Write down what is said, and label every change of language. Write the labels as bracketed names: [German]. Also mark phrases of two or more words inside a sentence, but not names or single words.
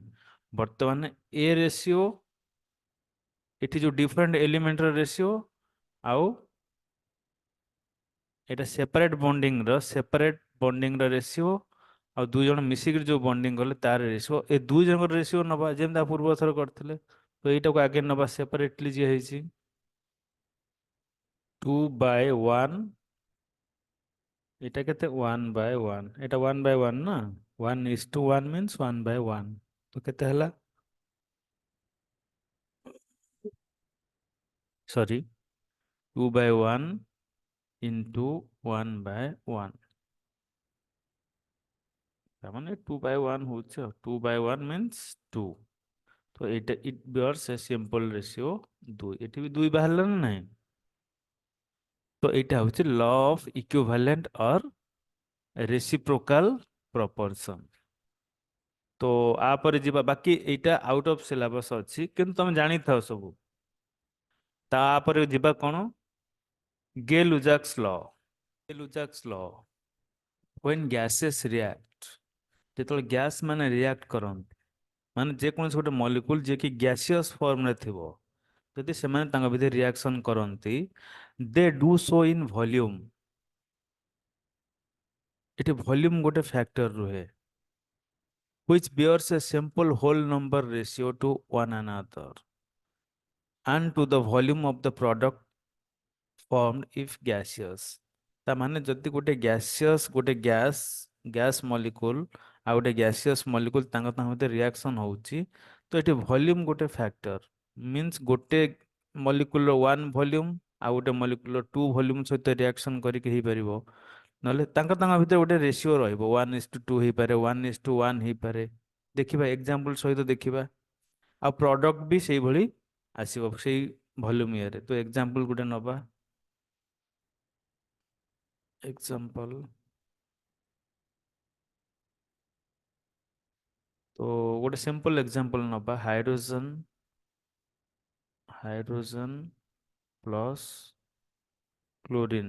[Odia] ବର୍ତ୍ତମାନ ଏ ରେସିଓ ଏଠି ଯୋଉ [English] different element [Odia] ରେସିଓ ଆଉ ଏଟା [English] separate bonding [Odia] ର ରେସିଓ ଆଉ ଦୁଇ ଜଣ ମିଶିକି ଯୋଉ ବଣ୍ଡିଂ କଲେ ତାର ରେସିଓ. ଏ ଦୁଇ ଜଣଙ୍କର ରେସିଓ ନବା ଯେମିତି ପୂର୍ବ ଥର କରିଥିଲେ. ତ ଏଇଟାକୁ ଆଗେ ନବା ସେପାରେଟଲି ଯିଏ ହେଇଛି 2/1. ଏଟା କେତେ 1/1 ଏଟା 1/1 ନା 1:1 means 1/1. ତ କେତେ ହେଲା ସରି 2/1 into 1/1 ତା ମାନେ 2/1 ହଉଛି. 2/1 means 2. ତ ଏଇଟା [English] it bears a simple ratio [Odia] 2. ଏଠି ବି 2 ବାହାରିଲା ନା ନାହିଁ. ତ ଏଇଟା ହଉଛି [English] law of equivalent or reciprocal proportion. [Odia] ତ ଆପରେ ଯିବା. ବାକି ଏଇଟା [English] out of syllabus [Odia] ଅଛି କିନ୍ତୁ ତମେ ଜାଣିଥାଅ ସବୁ. ତାପରେ ଯିବା କଣ गे लुजाक्स लॉ. गे लुजाक्स लॉ [English] when gases react [Odia] ଯେତେବେଳେ ଗ୍ୟାସ୍ ମାନେ ରିଆକ୍ଟ କରନ୍ତି ମାନେ ଯେକୌଣସି ଗୋଟେ ମଲିକୁଲ ଯିଏକି ଗ୍ୟାସିୟସ୍ ଫର୍ମରେ ଥିବ ଯଦି ସେମାନେ ତାଙ୍କ ଭିତରେ ରିଆକ୍ସନ କରନ୍ତି [English] they do so in volume. [Odia] ଏଠି ଭଲ୍ୟୁମ ଗୋଟେ ଫ୍ୟାକ୍ଟର ରୁହେ [English] which bears a simple whole number ratio to one another and to the volume of the product formed if gaseous. [Odia] ତା ମାନେ ଯଦି ଗୋଟେ ଗ୍ୟାସିୟସ୍ ଗୋଟେ ଗ୍ୟାସ୍ ମଲିକୁଲ ଆଉ ଗୋଟେ ଗ୍ୟାସିୟସ୍ ମଲିକୁଲ ତାଙ୍କ ଭିତରେ ରିଆକ୍ସନ ହଉଛି ତ ଏଠି ଭଲ୍ୟୁମ ଗୋଟେ ଫ୍ୟାକ୍ଟର ମିନ୍ସ ଗୋଟେ ମଲିକୁଲର 1 ଭଲ୍ୟୁମ ଆଉ ଗୋଟେ ମଲିକୁଲର 2 ଭଲ୍ୟୁମ ସହିତ ରିଆକ୍ସନ କରିକି ହେଇପାରିବ. ନହେଲେ ତାଙ୍କ ଭିତରେ ଗୋଟେ ରେସିଓ ରହିବ 1:2 ହେଇପାରେ 1:1 ହେଇପାରେ. ଦେଖିବା ଏକ୍ଜାମ୍ପଲ ସହିତ ଦେଖିବା. ଆଉ ପ୍ରଡକ୍ଟ ବି ସେଇଭଳି ଆସିବ ସେଇ ଭଲ୍ୟୁମ ଇଏରେ. ତ ଏକ୍ଜାମ୍ପଲ ଗୋଟେ ନବା. ଏକ୍ଜାମ୍ପଲ ତ ଗୋଟେ [English] simple example [Odia] ନବା ହାଇଡ୍ରୋଜେନ ପ୍ଲସ କ୍ଲୋରିନ।